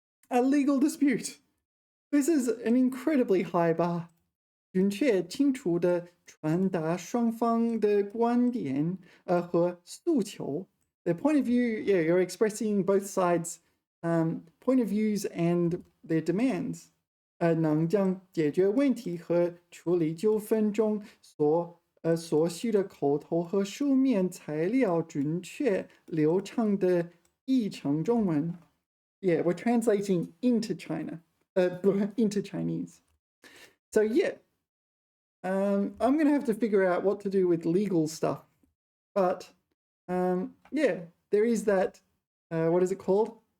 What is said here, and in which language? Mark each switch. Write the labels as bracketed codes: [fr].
[en] A legal dispute. This is an incredibly high bar. [zh] 准确清楚地传达双方的观点和诉求 [en] The point of view, yeah, you're expressing both sides' point of views and their demands. [zh] 能将解决问题和处理纠纷中所需的口头和书面材料准确流畅地译成中文 [en] Yeah, we're translating into into Chinese. So yeah, I'm going to have to figure out what to do with legal stuff. But yeah, there is that, what is it called?